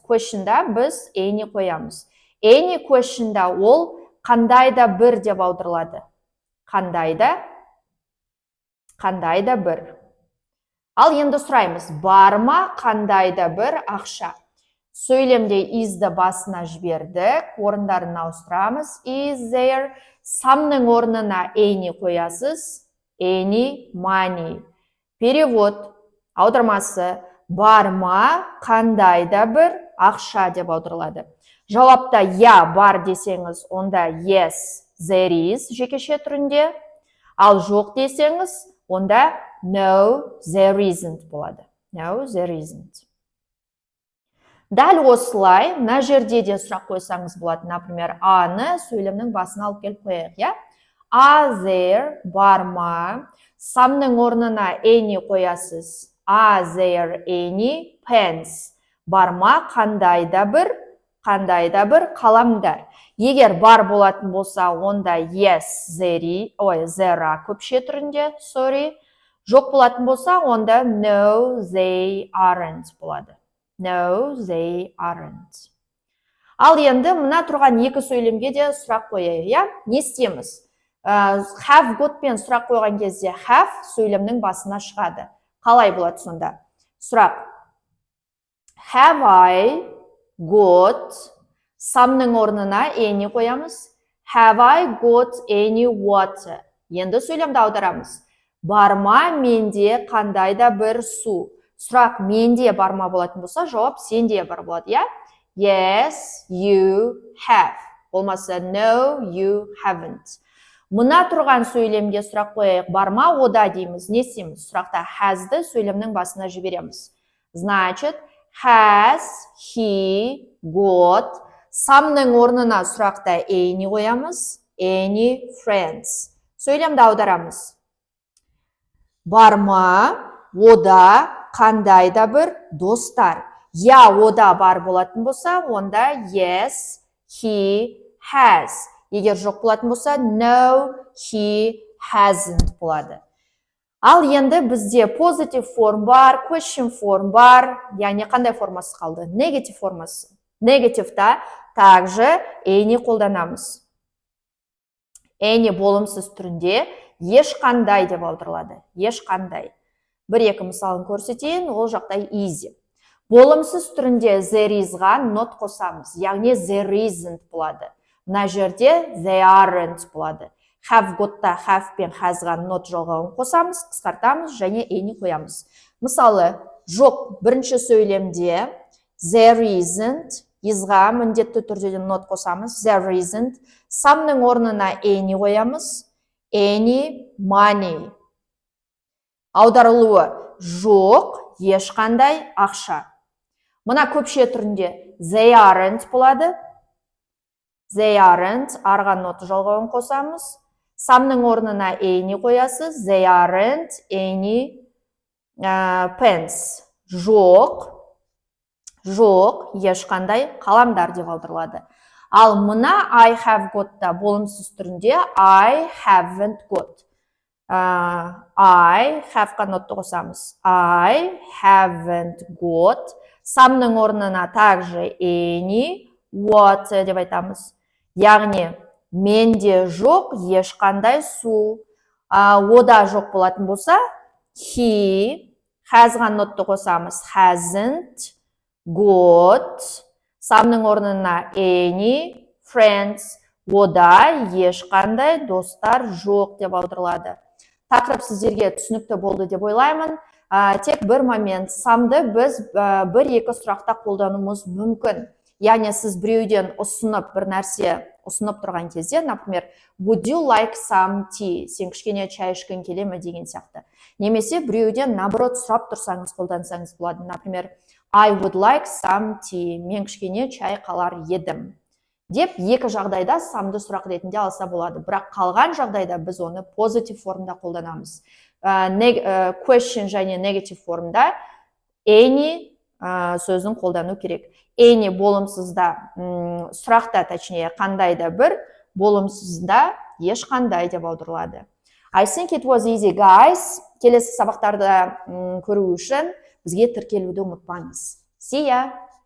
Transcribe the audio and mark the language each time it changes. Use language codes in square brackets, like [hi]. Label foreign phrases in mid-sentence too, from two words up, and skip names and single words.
[kk] Questionда біз any қоямыз. [en] Any questionда [kk] ол қандайда бір деп аударылады. Қандайда бір. Ал енді сұраймыз, бар ма қандайда бір ақша? Сөйлемде isді басына жібердік, орындарын ауыстырамыз. [en] Is there? [kk] Someның орнына any қоясыз. [en] Any money. [kk] Перевод, аудармасы, бар ма қандайда бір ақша деп аударылады. Жауапта бар десеңіз, онда [en] yes, there is [kk] жекеше түрінде. [en] Ал жоқ десеңіз, онда no, there isn't болады. No, there isn't. [kk] Дәл осылай, мына жерде де сұрақ қойсаңыз болады. Например, аны сөйлемнің басына алып келіп қояйық, [en] Are there, [kk] бар ма? Someның орнына any қоясыз. [en] Are there any pens? [kk] Бар ма қандайда бір қаламдар. Егер бар болатын болса, онда [en] yes, there [kk] көпше түрінде, Жоқ болатын болса, онда [en] no, they aren't [kk] болады. [en] No, they aren't. [kk] Ал енді мына тұрған екі сөйлемге де сұрақ қояйық, Не істейміз? [en] Have got [kk] пен сұрақ қойған кезде have сөйлемнің басына шығады. Қалай болады сонда? Сұрақ. [en] Have I got, [kk] someның орнына any қоямыз. [en] Have I got any water? [kk] Енді сөйлемді аударамыз. Бар ма менде қандайда бір су? Сұрақ менде бар ма болатын болса, жауап сенде бар болады, [en] Yes, you have. Болмаса no, you haven't. [kk] Мына тұрған сөйлемге сұрақ қояйық, бар ма ода дейміз, не істейміз? Сұрақта has'ды сөйлемнің басына жібереміз. Значит, [en] has he got, [kk] someның орнына сұрақта any қоямыз, [en] any friends. [kk] Сөйлемді аударамыз. Бар ма ода қандайда бір достар? Ода бар болатын болса, онда [en] yes, he has. [kk] Егер жоқ болатын болса, [en] no, he hasn't болады. [kk] Ал енді бізде [en] positive form [kk] бар, [en] question form [kk] бар, яғни қандай формасы қалды? Negative формасы. Негативта также any қолданамыз. Any болымсыз түрінде ешқандай деп аударылады. Ешқандай. бір-екі мысалын көрсетейін, ол жағдай easy. Болымсыз түрінде [en] there is-ға [kk] not қосамыз, яғни [en] there isn't [kk] болады. Мына жерде [en] they aren't [kk] болады. [en] Have got-та [kk] have пен has-ға not жалғауын қосамыз, қысқартамыз және any қоямыз. Мысалы, жоқ бірінші сөйлемде [en] there isn't, [kk] is-ға міндетті түрде not қосамыз, [en] there isn't. [kk] Someның орнына any қоямыз, [en] any money. [kk] Аударылуы жоқ, ешқандай ақша. Мына көпше түрінде [en] they aren't [kk] болады. [en] They aren't, [kk] арға not жалғауын қосамыз. Someның орнына any қоясыз, [en] they aren't any pens. [kk] Жоқ, ешқандай қаламдар деп аударылады. Ал мына [en] I have got-та [kk] болымсыз түрінде [en] I haven't got. I have-қа [kk] нотты қосамыз. [en] I haven't got. [kk] Someның орнына также any, what деп айтамыз. Яғни, менде жоқ, ешқандай су. Ода жоқ болатын болса, he, has-ға нотты қосамыз. [en] Hasn't got. [kk] Someның орнына [en] any, friends. [kk] Ода ешқандай достар жоқ деп аударылады. Тақырып сіздерге түсінікті болды деп ойлаймын. Тек бір момент, самды біз бір-екі сұрақта қолдануымыз мүмкін. Яғни сіз біреуден ұсынып бір нәрсе ұсынып тұрған кезде, например, [en] would you like some tea? [kk] Сен кішкене чай ішкің келе ме деген сияқты. Немесе біреуден наоборот сұрап тұрсаңыз қолдансаңыз болады. Например, [en] I would like some tea. [kk] Мен кішкене чай қалар едім. Деп екі жағдайда самды сұрақ ретінде алса болады. Бірақ қалған жағдайда біз оны позитив формда қолданамыз. Question және negative формда any сөзін қолдану керек. Any болымсызда, сұрақта, точнее, қандайда бір, болымсызда ешқандай деп аударылады. [en] I think it was easy, guys. [kk] Келесі сабақтарды көру үшін бізге тіркелуді ұмытпаңыз. [en] See ya!